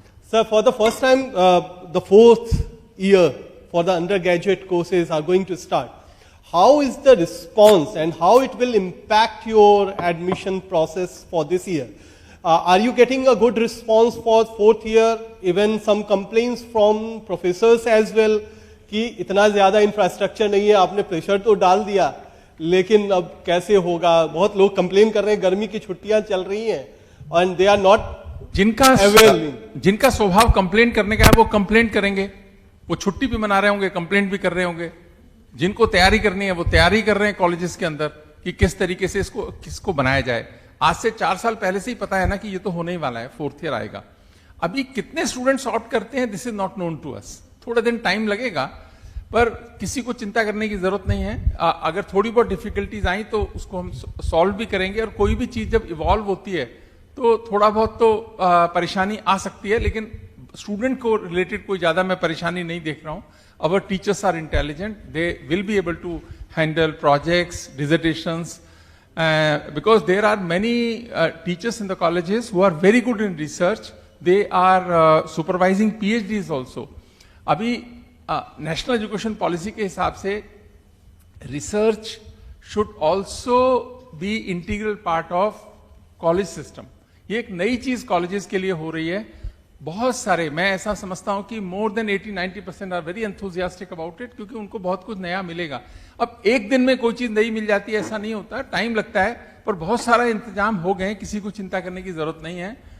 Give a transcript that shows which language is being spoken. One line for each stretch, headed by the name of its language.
English: Sir, for the first time, the 4th year for the undergraduate courses are going to start. How is the response and how it will impact your admission process for this year? Are you getting a good response for 4th year? Even some complaints from professors as well
Hindi: कि इतना ज़्यादा infrastructure नहीं है, आपने pressure तो डाल दिया, लेकिन अब कैसे होगा? बहुत लोग कंप्लेन कर रहे हैं, गर्मी की छुट्टियां चल रही हैं,
English: and they are not
Hindi: जिनका स्वभाव कंप्लेन करने का है वो कंप्लेन करेंगे, वो छुट्टी भी मना रहे होंगे, कंप्लेंट भी कर रहे होंगे. जिनको तैयारी करनी है वो तैयारी कर रहे हैं कॉलेजेस के अंदर कि किस तरीके से इसको किसको बनाया जाए. आज से 4 साल पहले से ही पता है ना कि ये तो होने ही वाला है, 4th ईयर आएगा. अभी कितने स्टूडेंट्स ऑप्ट करते हैं,
English: This is not known to us.
Hindi: थोड़ा दिन टाइम लगेगा, पर किसी को चिंता करने की जरूरत नहीं है. अगर थोड़ी बहुत डिफिकल्टीज आई तो उसको हम सॉल्व भी करेंगे. और कोई भी चीज जब इवॉल्व होती है तो थोड़ा बहुत तो परेशानी आ सकती है, लेकिन स्टूडेंट को रिलेटेड कोई ज्यादा मैं परेशानी नहीं देख रहा हूं.
English: Our teachers are intelligent. They will be able to handle projects, dissertations, because there are many teachers in the colleges who are very good in research. They are supervising PhDs also.
Hindi: अभी
English: national education policy
Hindi: के हिसाब से
English: research should also be integral part of college system.
Hindi: ये एक नई चीज colleges के लिए हो रही है. बहुत सारे, मैं ऐसा समझता हूं कि
English: more than 80-90% are very enthusiastic about it,
Hindi: क्योंकि उनको बहुत कुछ नया मिलेगा. अब एक दिन में कोई चीज नई मिल जाती है ऐसा नहीं होता, टाइम लगता है, पर बहुत सारा इंतजाम हो गए, किसी को चिंता करने की जरूरत नहीं है.